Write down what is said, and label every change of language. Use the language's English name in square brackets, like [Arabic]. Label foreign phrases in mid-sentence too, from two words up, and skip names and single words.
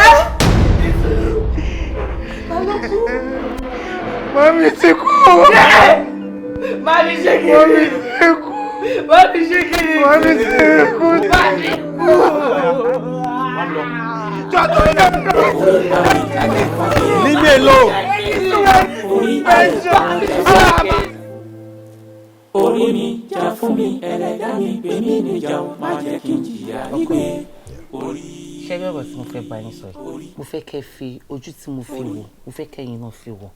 [Yoruba] Mami ti kú. Mami ṣe kí ni? Mami ti kú. Mami ṣe kí ni? Mami ti kú. Mami kú. Jọ́tọ̀ yẹ kú. [English] Leave me alone. [Yoruba] Orí mi jà fún mi, ẹlẹ́dàá mi gbé mi níjà, má jẹ́ kí n jìyà nígbè. Ṣé bẹ́ẹ̀ tí mo fẹ́ bá yín sọ yìí? Mo fẹ́ kẹ́ fi ojú tí mo fi wò, mo fẹ́ kẹ́yìn náà fi wò.